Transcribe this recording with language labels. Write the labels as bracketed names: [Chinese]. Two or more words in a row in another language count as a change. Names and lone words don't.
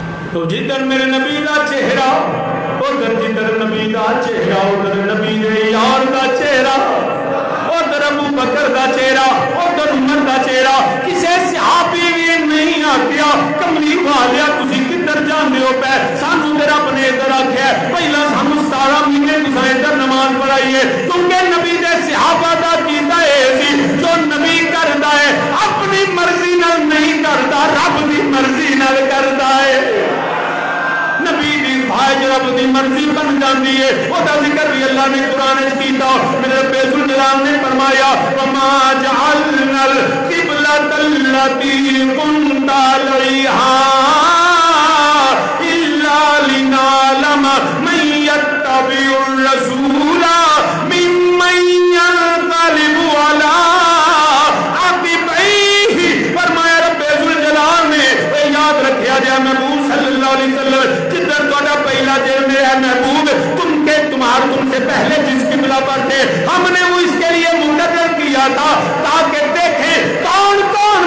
[Punjabi] تو جدھر میرے نبی دا چہرہ ادھر جدھر نبی دا چہرہ ادھر نبی دے یار دا چہرہ ادھر ابو بکر دا چہرہ ادھر عمر دا چہرہ کسے صحابی بھی نہیں آتیا کملی والیا تسی کدھر جانے ہو پہ سانو تیرا اپنے ادھر آکھیا ہے پہلا سانو 17 مہینے تساں ادھر نماز پڑھائی ہے کیونکہ نبی دے صحابہ دا کیتا ہے جو نبی کردا ہے اپنی مرضی نال نہیں کردا رب دی مرضی نال کردا ہے نبی دی خواہش رب دی مرضی بن جاندی ہے او دا ذکر بھی اللہ نے قرآن وچ کیتا میرے رب ذوالجلال نے فرمایا [Arabic] وما جعلنا القبلۃ التي كنت عليها الا لنعلم من يتبع الرسول ممن ينقلب على [Punjabi] عقبيه فرمایا رب ذوالجلال نے یاد رکھیا جائے محبوب صلی اللہ علیہ وسلم جدھر توڑا پہلا جیل میں ہے [Urdu] محبوب تم سے پہلے جس قبلہ پر تھے ہم نے وہ اس کے لیے مقرر کیا تھا تاکہ دیکھیں کون کون